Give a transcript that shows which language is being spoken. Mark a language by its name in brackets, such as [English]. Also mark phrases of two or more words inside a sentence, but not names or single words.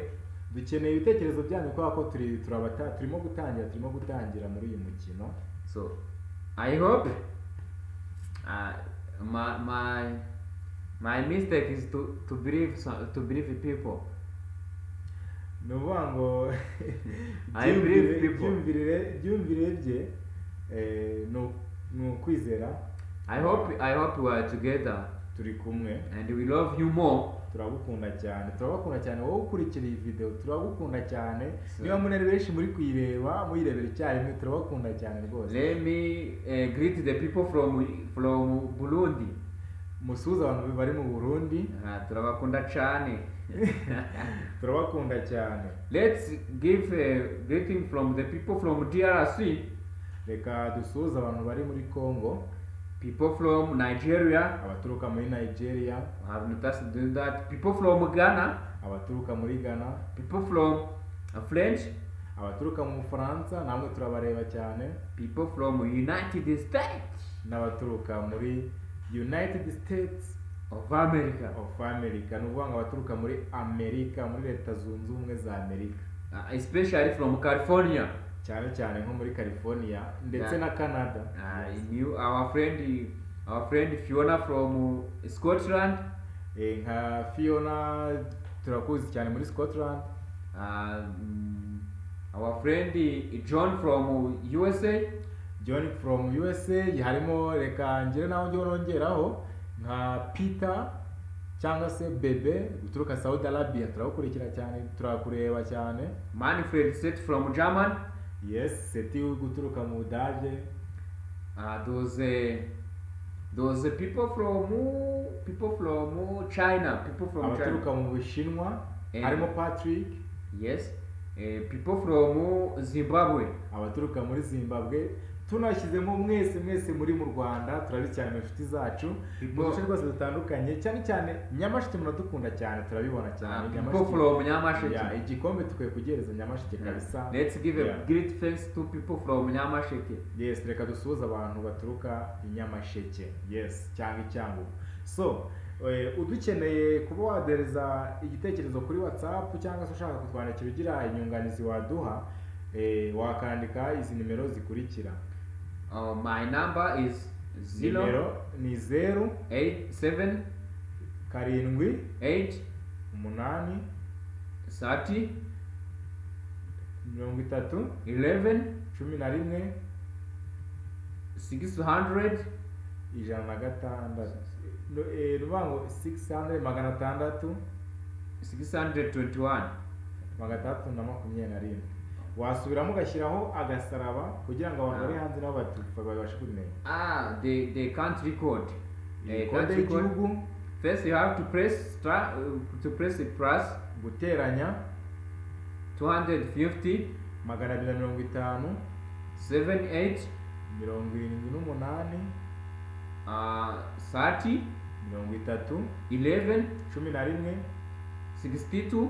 [Kinyarwanda] Dukeneye ibitekerezo byanyu kubera ko turimo gutangira muri uyu mukino. [English] So I hope my mistake is to believe people. [Kinyarwanda] Nuvuga ngo [English] I believe people. [Kinyarwanda] byumvire bye no kwizera. [English] I hope we are together. [Kinyarwanda] Turi kumwe. [English] And we love you more. [Kinyarwanda] Turabakunda cyane wowe ukurikira iyi video, turabakunda cyane. Niba munari benshi muri kuyirebera icyarimwe, turabakunda cyane rwose. [English] Let me greet the people from Burundi. [Kinyarwanda] Musuhuza abantu bari mu Burundi. Turabakunda cyane. Turabakunda cyane. [English] Let's give a greeting from the people from DRC. [Kinyarwanda] Reka dusuhuza abantu bari muri Congo. [English] People from Nigeria. [Kinyarwanda] Abaturuka muri Nigeria. [English] I have noticed doing that. People from Ghana. [Kinyarwanda] Abaturuka muri Ghana. [English] People from French. [Kinyarwanda] Abaturuka mu Bufaransa namwe turabareba cyane. [English] People from United States. [Kinyarwanda] N'abaturuka muri United States of America. Nuvuga ngo abaturuka muri Amerika, muri Leta Zunze Ubumwe za Amerika. [English] Especially from California. [Kinyarwanda] cyane nko muri California ndetse na Canada. [English] Our friend Fiona from Scotland. [Kinyarwanda] Nka Fiona turakuzi cyane muri Scotland. [English] Our friend John from USA. [Kinyarwanda] harimo reka ngire naho nongeraho nka Peter cyangwa se Bebe guturuka Saudi Arabia, turakurikira cyane, turakureba cyane. [English] Manfred Set from German. Yes, [Kinyarwanda] Seti guturuka mu Budage. [English] those people from China, people from [Kinyarwanda] abaturuka China. mu Bushinwa [English] And- [Kinyarwanda] harimo Patrick, [English] Yes, people from Zimbabwe. [Kinyarwanda] abaturuka muri Zimbabwe, tunashyizemo mwese muri mu Rwanda, turabi cyane mu inshuti zacu mu duce rwose dutandukanye, cyane cyane Nyamasheke muradukunda cyane, turabibona cyane [English] People from Nyamasheke. [Kinyarwanda] Yeah, igikombe tukwiye kugereza Nyamasheke kabisa. [English] Let's give Yeah. a great thanks to people from Nyamasheke. [Kinyarwanda] Yes, reka dusuhuze abantu baturuka i Nyamasheke. Yes, cyangwa icyangugu. So, udukeneye kuba wadereza igitekerezo kuri WhatsApp cyangwa se ushaka kutwandikira ugira inyunganizi waduha, wakandika izi nimero zikurikira. [English] My number is [Kinyarwanda] Nimero ni 087 7 8 8 30 30 11 11 600 106. Nubango 600 magana atandatu 621. 321. Wasubiramo ugashyiraho agasaraba kugira ngo abantu bari hanze nabo babashe kumenya. [English] The country code. [Kinyarwanda] Kode y'igihugu, [English] First you have to press a plus [Kinyarwanda] guteranya 250 250 78 78 30 30 11 11 62